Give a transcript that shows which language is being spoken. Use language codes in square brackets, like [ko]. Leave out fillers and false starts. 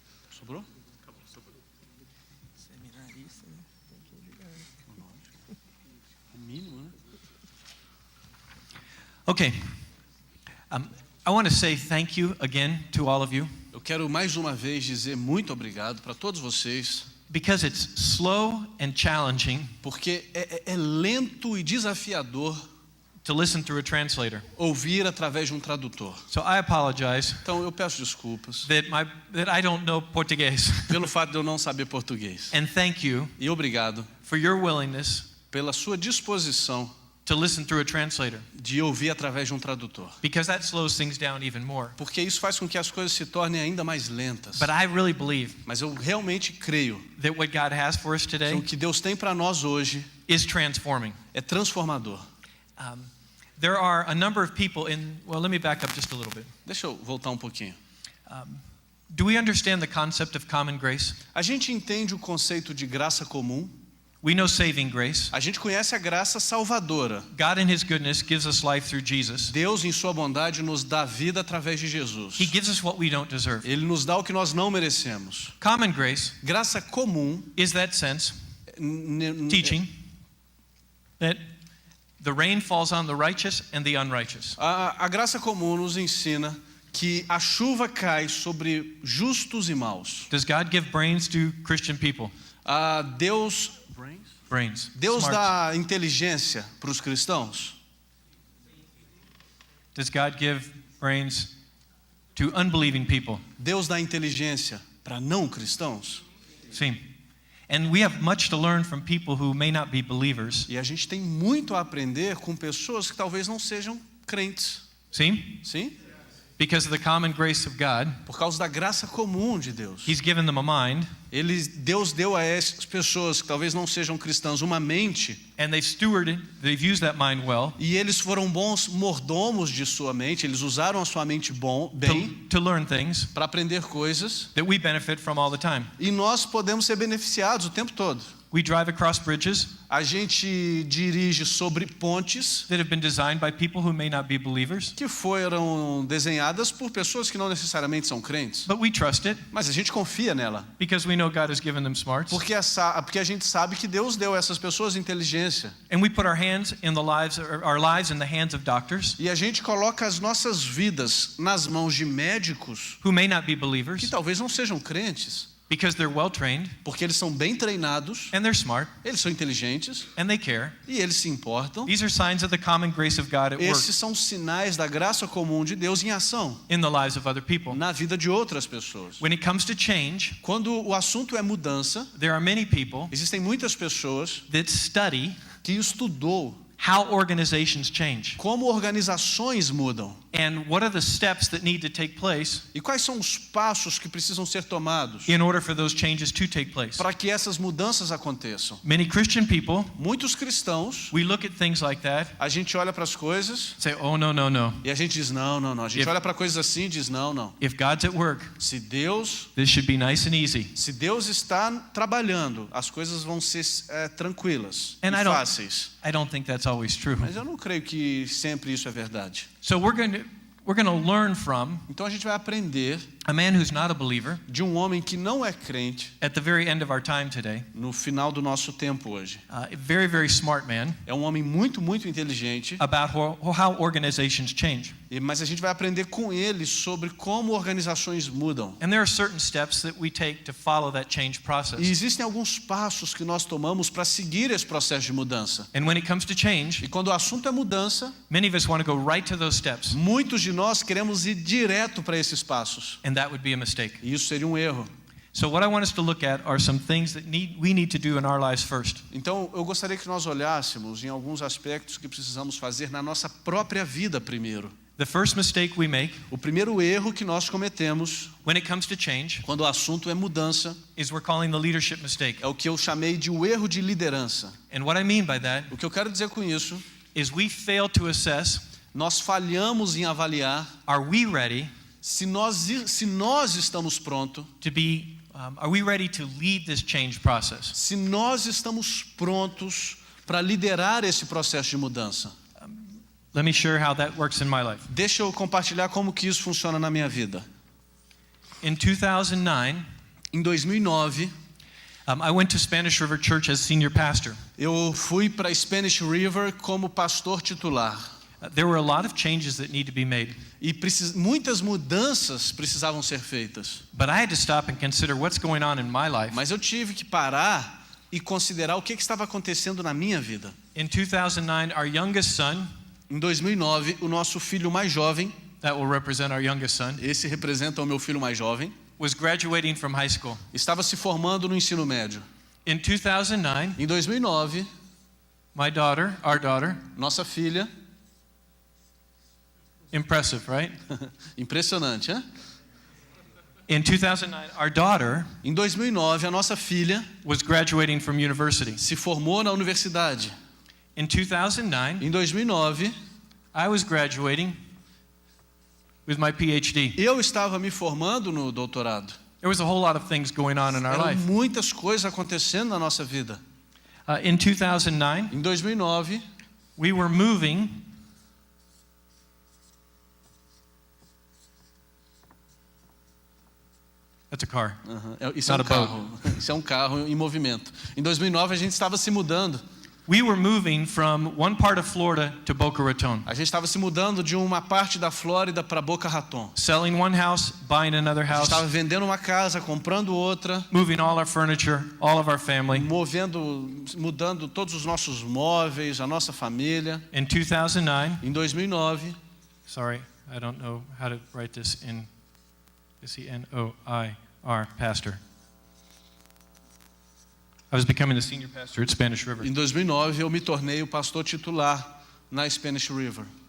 [pt] Sobrou? Seminar isso, né? Tem que ajudar. O mínimo, né? [en] Okay. I want to say thank you again to all of you [pt] Eu quero mais uma vez dizer muito obrigado para todos vocês, [en] because it's slow and challenging [pt] porque é lento e desafiador [en] to listen through a translator. [pt] ouvir através de um tradutor. [en] So I apologize [pt] Então eu peço desculpas [en] that I don't know Portuguese. [pt] pelo fato de eu não saber português. [en] And thank you [pt] E obrigado [en] for your willingness [pt] pela sua disposição [en] to listen through a translator, [pt] de ouvir através de um tradutor. [en] because that slows things down even more. [pt] Porque isso faz com que as coisas se tornem ainda mais lentas. [en] But I really believe [pt] Mas eu realmente creio [en] that what God has for us [pt] que [en] today [pt] o que Deus tem para nós hoje [en] is transforming. [pt] é transformador. [en] There are a number of people well, let me back up just a little bit. [pt] Deixa eu voltar um pouquinho. [en] Do we understand the concept of common grace? [pt] A gente entende o conceito de graça comum. [en] We know saving grace. [pt] A gente conhece a graça salvadora. [en] God in His goodness gives us life through Jesus. [pt] Deus, em sua bondade, nos dá vida através de Jesus. [en] He gives us what we don't deserve. [pt] Ele nos dá o que nós não merecemos. [en] Common grace [pt] Graça comum, [en] is that sense, teaching, that the rain falls on the righteous and the unrighteous. [pt] A graça comum nos ensina que a chuva cai sobre justos e maus. [en] Does God give brains to Christian people? [pt] Deus [en] Brains. [pt] Deus [en] Smarts. [pt] dá inteligência para os cristãos? [en] Does God give brains to unbelieving people? [pt] Deus dá inteligência para não cristãos? Sim. [en] And we have much to learn from people who may not be believers. [pt] E a gente tem muito a aprender com pessoas que talvez não sejam crentes. [en] See? [pt] Sim? [en] Because of the common grace of God, [pt] Por causa da graça comum de Deus. [en] He's given them a mind, [pt] Deus deu a essas pessoas que talvez não sejam cristãs uma mente, [en] and they've used that mind well [pt] e eles foram bons mordomos de sua mente, eles usaram a sua mente bem [en] to learn things [pt] para aprender coisas, [en] that we benefit from all the time. [pt] e nós podemos ser beneficiados o tempo todo. [en] We drive across bridges [pt] A gente dirige sobre pontes [en] that have been designed by people who may not be believers, [pt] que foram desenhadas por pessoas que não necessariamente são crentes, [en] but we trust it [pt] mas a gente confia nela, [en] because we know God has given them smarts. [pt] porque a gente sabe que Deus deu a essas pessoas inteligência, [en] And we put our lives in the hands of doctors [pt] e a gente coloca as nossas vidas nas mãos de médicos [en] who may not be [pt] que [en] believers [pt] talvez não sejam crentes, [en] because they're well trained [pt] porque eles são bem treinados, [en] and they're smart [pt] eles são inteligentes [en] and they care. [pt] e eles se importam. [en] These are signs of the common grace of God at work [pt] Esses são sinais da graça comum de Deus em ação [en] in the lives of other people. [pt] na vida de outras pessoas. [en] When it comes to change, [pt] Quando o assunto é mudança, [en] there are many people [pt] existem muitas pessoas [en] that study [pt] que estudou [en] how organizations change [pt] como organizações mudam [en] and what are the steps that need to take place [pt] e quais são os passos que precisam ser tomados [en] in order for those changes to take place. [pt] para que essas mudanças aconteçam. [en] Many Christian people, [pt] Muitos cristãos, [en] we look at things like that, [pt] a gente olha para as coisas [en] say, oh, no, no, no. [pt] e a gente diz não, não, não. A gente olha para coisas assim e diz não, não. [en] If God's at work, [pt] Se Deus [en] this should be nice and easy. [pt] está trabalhando, as coisas vão ser tranquilas [en] And [pt] e [en] I don't- [pt] fáceis. [en] I don't think that's always true. [pt] Mas eu não creio que sempre isso é verdade. [en] So we're going to learn from [pt] Então a gente vai aprender [en] a man who's not a believer [pt] de um homem que não é crente [en] at the very end of our time today. [pt] no final do nosso tempo hoje. [en] A very, very smart man [pt] É um homem muito, muito inteligente, [en] about how organizations change. [pt] mas a gente vai aprender com ele sobre como organizações mudam. [en] And there are certain steps that we take to follow that change [pt] E [en] process. [pt] existem alguns passos que nós tomamos para seguir esse processo de mudança. [en] And when it comes to change, [pt] E quando o assunto é mudança, [en] many of us want to go right to those steps, [pt] muitos de nós queremos ir direto para esses passos. [en] and that would be a mistake. [pt] E isso seria um erro. [en] So what I want us to look at are some things that we need to do in our lives first. [pt] Então, eu gostaria que nós olhássemos em alguns aspectos que precisamos fazer na nossa própria vida primeiro. [en] The first mistake we make [pt] O primeiro erro que nós cometemos [en] when it comes to change [pt] quando o assunto é mudança [en] is we're calling the leadership mistake. [pt] é o que eu chamei de o erro de liderança. [en] And what I mean by that [pt] O que eu quero dizer com isso, [en] is we fail to assess, [pt] nós falhamos em avaliar [en] are we ready [pt] se nós estamos prontos, [en] are we ready to lead this change process? [pt] se nós estamos prontos para liderar esse processo de mudança. [en] Let me share how that works in my life. [pt] Deixa eu compartilhar como que isso funciona na minha vida. [en] In 2009, [pt] Em 2009, [en] I went to Spanish River Church as senior pastor. [pt] eu fui para Spanish River como pastor titular. [en] There were a lot of changes that need to be made, [pt] E muitas mudanças precisavam ser feitas. [en] but I had to stop and consider what's going on in my life. [pt] Mas eu tive que parar e considerar o que estava acontecendo na minha vida. [en] In 2009, our youngest son, [pt] Em 2009, o nosso filho mais jovem, [en] that will represent our youngest son, [pt] esse representa o meu filho mais jovem, [en] was graduating from high school. [pt] estava se formando no ensino médio. [en] In 2009, [pt] Em 2009, [en] our daughter, [pt] nossa filha, [en] impressive, right? [pt] impressionante, hein? [en] In 2009, our daughter [pt] Em 2009, a nossa filha [en] was graduating from university. [pt] se formou na universidade. [en] In 2009, [pt] Em 2009, [en] I was graduating with my PhD. [pt] eu estava me formando no doutorado. [en] There was a whole lot of things going on in our [pt] Eram [en] life. [pt] muitas coisas acontecendo na nossa vida. [en] In 2009, [pt] Em 2009, [en] we were moving That's a car. [pt] isso é um [en] Not a boat. [pt] carro. Isso é um carro em movimento. Em 2009 a gente estava se mudando. [en] We were moving from one part of Florida to Boca Raton, [pt] A gente estava se mudando de uma parte da Flórida para Boca Raton. [en] selling one house, buying another [pt] A gente [en] house, [pt] estava vendendo uma casa, comprando outra, [en] moving all our furniture, all of our family. [pt] mudando todos os nossos móveis, a nossa família. [en] In 2009, [pt] Em 2009, [en] sorry, I don't know how to write this in Senoir, pastor. I was becoming the senior pastor at Spanish River. [pt] em 2009 eu me tornei o pastor titular na Spanish River.